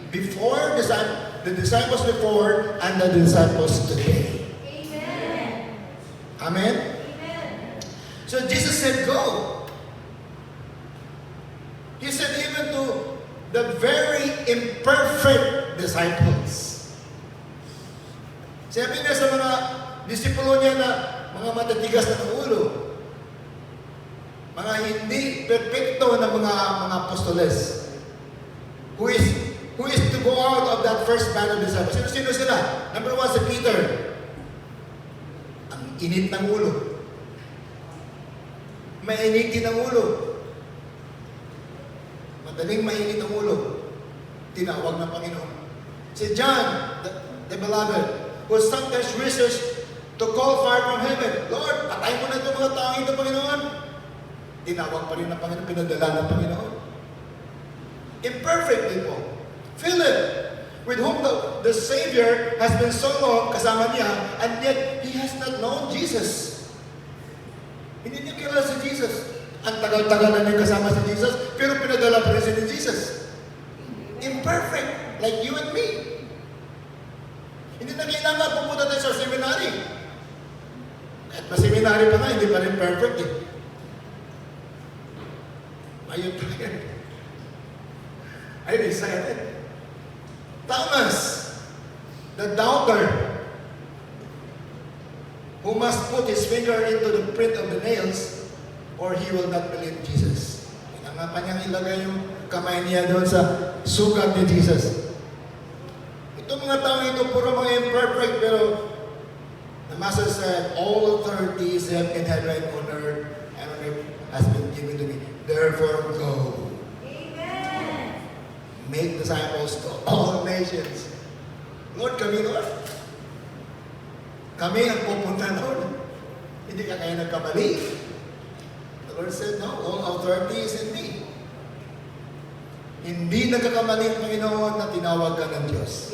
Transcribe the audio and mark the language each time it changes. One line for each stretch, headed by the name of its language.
English: Before, the disciples before, and the disciples today. Amen. Amen? Amen. So Jesus said, go. He said even to the very imperfect disciples.
Filipino: Sabi niya sa mga disipulo niya na mga matatigas na ulo, mga hindi perfecto na mga apostoles,
English: who is to go out of that first band of disciples.
Filipino: Sino sila? Number one, si Peter. Ang init ng ulo. Mainitin ang ulo. Madaling mainit ang ulo. Tinawag ng Panginoon.
English: Si John, the beloved, who sometimes wishes to call fire from heaven.
Filipino: Lord, patay mo na itong mga tao ito, Panginoon. Tinawag pa rin ng Panginoon, pinadala ng Panginoon.
English: Imperfect people. Philip, with whom the Savior has been so long
Filipino: kasama niya,
English: and yet he has not known Jesus.
Filipino: Hindi niya kilala si Jesus. Ang tagal-tagal na niya kasama si Jesus, pero pinadala pa rin siya ni Jesus.
English: Imperfect, like you and me.
Filipino: Hindi na kailangan pumunta tayo sa seminary. At ma-seminary pa nga, hindi pa rin perfect eh. Ayun tayo.
English: I'm excited. Thomas, the doubter, who must put his finger into the print of the nails, or he will not believe Jesus.
Filipino: Kailangan pa niyang ilagay yung kamay niya doon sa sugat ni Jesus. Itong mga tao ito, puro mga imperfect, pero
English: The Master said, all authorities in heaven, on earth, and on earth has been given to me. Therefore, go. Amen. Make disciples to all nations.
Filipino: Lord, kami, Lord. Kami ang pupunta, Lord. Hindi ka kaya nagkamali.
English: The Lord said, no, all authority is in me.
Filipino: Hindi nagkakamali ang Panginoon na tinawag ka ng Diyos